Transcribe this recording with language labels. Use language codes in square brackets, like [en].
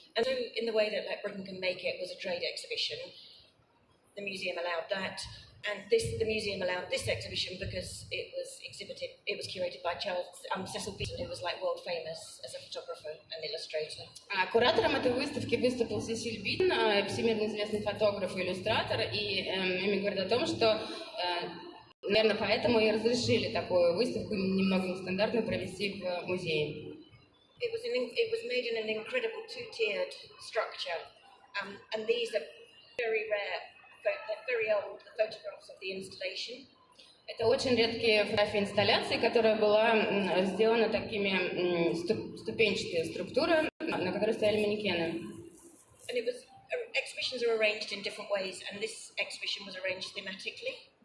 [en] And so in the way that like, Britain Can Make It was a trade exhibition, the museum allowed that. And the museum allowed this exhibition because it was curated by Cecil Beaton, who was like world famous as a photographer and illustrator. [ru] Куратором этой выставки выступил Сесиль Битон, всемирно известный фотограф и иллюстратор, и им говорят о том, что, наверное, поэтому и разрешили такую выставку немного нестандартную провести в музее. [en] It was made in an incredible two-tiered structure, and these are very rare. They're very old, the photographs of the installation. [ru] Это очень редкие фотографии инсталляции, которая была сделана такими ступенчатой структурой, на которой стояли манекены. [en] And exhibitions are arranged in different ways, and this exhibition was arranged thematically.